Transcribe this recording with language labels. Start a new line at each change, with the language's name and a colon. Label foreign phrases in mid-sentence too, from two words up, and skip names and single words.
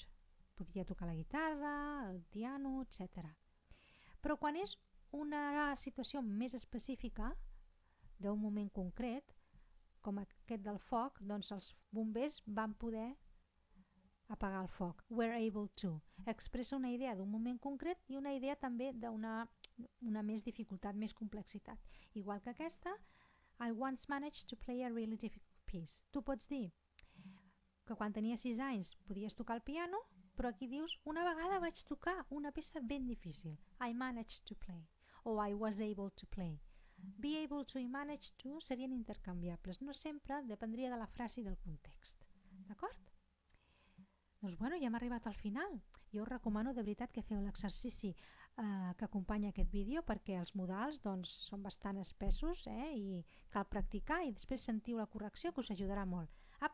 Catalan: Podria tocar la guitarra, el piano, etc. Però quan és una situació més específica, d'un moment concret, com aquest del foc, doncs els bombers van poder apagar el foc.
English: Were able to.
Catalan: Expressa una idea d'un moment concret i una idea també d'una més dificultat, més complexitat. Igual que aquesta,
English: I once managed to play a really difficult piece.
Catalan: Tu pots dir que quan tenia 6 anys podies tocar el piano, però aquí dius, una vegada vaig tocar una peça ben difícil.
English: I managed to play. O I was able to play. Be able to i manage to
Catalan: serien intercanviables. No sempre dependria de la frase i del context. D'acord? Doncs bueno, ja hem arribat al final. Jo us recomano de veritat que feu l'exercici que acompanya aquest vídeo perquè els modals doncs, són bastant espessos i cal practicar i després sentiu la correcció que us ajudarà molt.